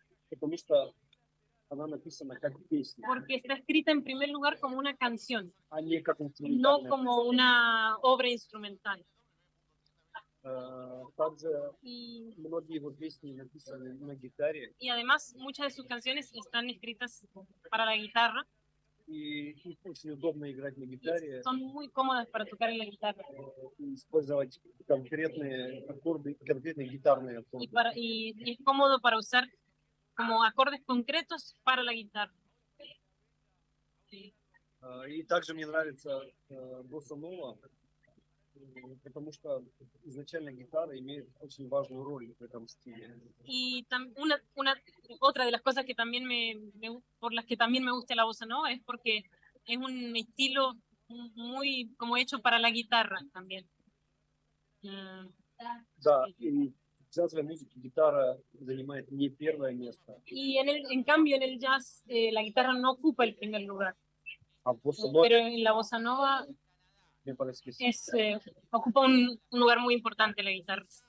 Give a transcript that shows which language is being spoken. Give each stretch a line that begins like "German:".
Russian: Потому что она написана как песня,
Spanish: Porque está escrita en primer lugar como una canción,
Russian: а не как
Spanish: no
Russian: инструментальная
Spanish: como una obra instrumental.
Russian: Также многие его песни написаны на гитаре,
Spanish: Y además muchas de sus canciones están escritas para la guitarra.
Russian: и их очень удобно играть на гитаре,
Spanish: Son muy cómodas para tocar en la guitarra.
Russian: и использовать конкретные аккорды, конкретные гитарные аккорды.
Spanish: Y es cómodo para usar como acordes concretos para la guitarra.
Russian: И также мне нравится босса нова, потому что изначально гитара имеет очень важную роль в этом стиле.
Spanish: Y otra de las cosas que también por las que también me gusta la bossa nova es porque es un estilo muy como hecho para la guitarra también.
Russian: Да, и в джазовой музыке гитара занимает не первое место.
Spanish: Y en cambio en el jazz la guitarra no ocupa el primer lugar.
Russian: А в босса нова,
Spanish: Pero en la bossa nova
Russian: мне
Spanish: parece que sí. ocupa un lugar muy importante la guitarra.